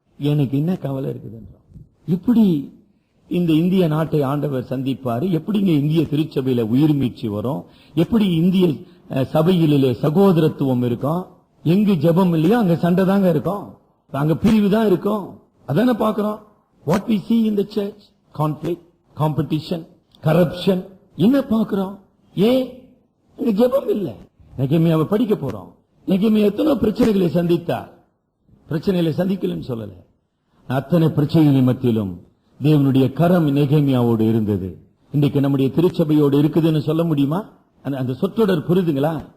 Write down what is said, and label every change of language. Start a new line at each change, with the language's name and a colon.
Tamil: எனக்கு என்ன கவலை இருக்குது? எப்படி இந்த இந்திய நாட்டை ஆண்டவர் சந்திப்பாரு? எப்படிங்க இந்திய திருச்சபையில உயிர் மீட்சி வரும்? எப்படி இந்திய சபையிலே சகோதரத்துவம் இருக்கும்? எங்கு ஜெபம் இல்லையோ அங்க சண்டை தாங்க இருக்கும், அங்க பிரிவு தான் இருக்கும். அதான பாக்குறோம்.
English: What we see in the church? Conflict, competition, corruption.
Tamil: என்ன பாக்குறோம்? ஏன் இங்க ஜெபம் இல்ல? நெகேமியாவை படிக்க போறோம். நெகேமியா எத்தனை பிரச்சனைகளை சந்தித்தார். பிரச்சனைகளை சந்திக்கலன்னு சொல்லல. அத்தனை பிரச்சனைகளின் மத்தியிலும் தேவனுடைய கரம் நெகேமியாவோடு இருந்தது. இன்றைக்கு நம்முடைய திருச்சபையோடு இருக்குதுன்னு சொல்ல முடியுமா? அந்த சொற்றொடர் புரிதுங்களா?